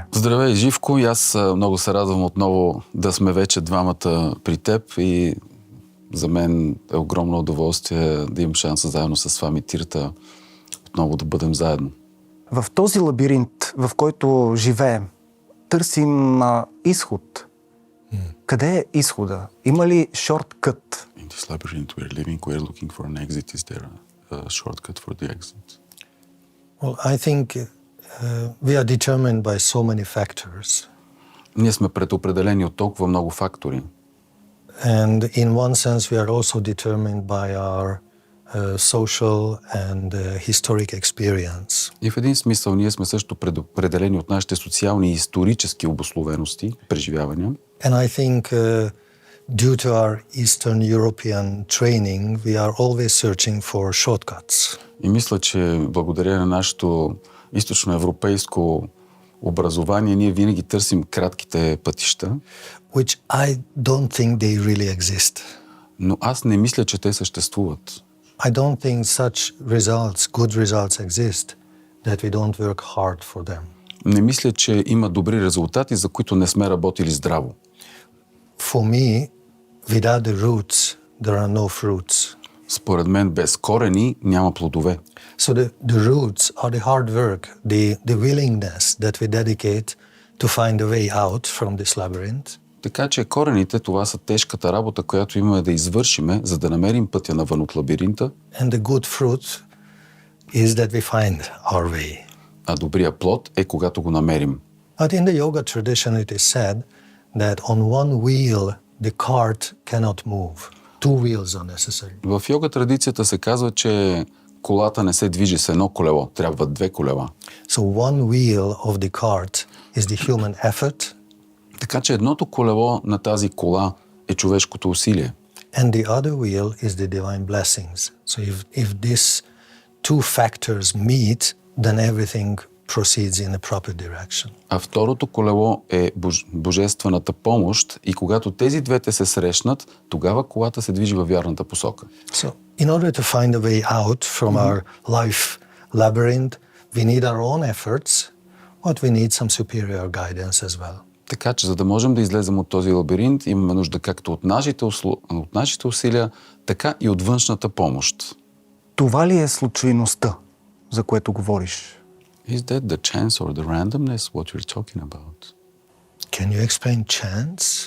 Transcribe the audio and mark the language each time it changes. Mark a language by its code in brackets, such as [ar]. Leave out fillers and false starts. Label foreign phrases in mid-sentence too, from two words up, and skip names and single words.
[bg] Здравей, Живко, и аз много се радвам отново да сме вече двамата при теб и за мен е огромно удоволствие да имам шанса заедно с Свами Тиртха отново да бъдем заедно. В този лабиринт, в който живеем, търсим изход. Къде е изхода? Има ли шорткът? [en] In this labyrinth we're living, we're looking for an exit. Is there a shortcut for the exit? Well, I think we are determined by so many factors. [bg] Ние сме предопределени от толкова много фактори. [en] And in one sense, we are also determined by our social and historic experience. [bg] И в един смисъл ние сме също предопределени от нашите социални и исторически обусловености, преживявания. [en] And I think due to our Eastern European training, we are always searching for shortcuts. [bg] И мисля, че благодарение на нашето източноевропейско образование, ние винаги търсим кратките пътища. [en] Which I don't think they really exist. [bg] Но аз не мисля, че те съществуват. [en] I don't think such results, good results exist, that we don't work hard for them. [bg] Не мисля, че има добри резултати, за които не сме работили здраво. [en] For me, without the roots, there are no fruits. [bg] Според мен, без корени няма плодове. [en] So the roots are the hard work, the willingness that we dedicate to find a way out from this labyrinth. [bg] Така че корените, това са тежката работа, която имаме да извършиме, за да намерим пътя навън от лабиринта. [en] And the good fruit is that we find our way. [bg] А добрият плод е когато го намерим. [en] But in the yoga tradition it is said that on one wheel the cart cannot move. Two wheels are necessary. [bg] В йога традицията се казва, че колата не се движи с едно колело, трябва две колела. [en] So one wheel of the cart is the human effort. [bg] Така че едното колело на тази кола е човешкото усилие. [en] And the other wheel is the divine blessings. So if these two factors meet, then everything proceeds in a proper direction. [bg] А второто колело е божествената помощ и когато тези двете се срещнат, тогава колата се движи във вярната посока. [en] So in order to find a way out from our life labyrinth, we need our own efforts, but we need some superior guidance as well. [bg] Така че, за да можем да излезем от този лабиринт, имаме нужда както от нашите усилия, така и от външната помощ. Това ли е случайността, за което говориш? [en] Is that the chance or the randomness what you're talking about? Can you explain chance?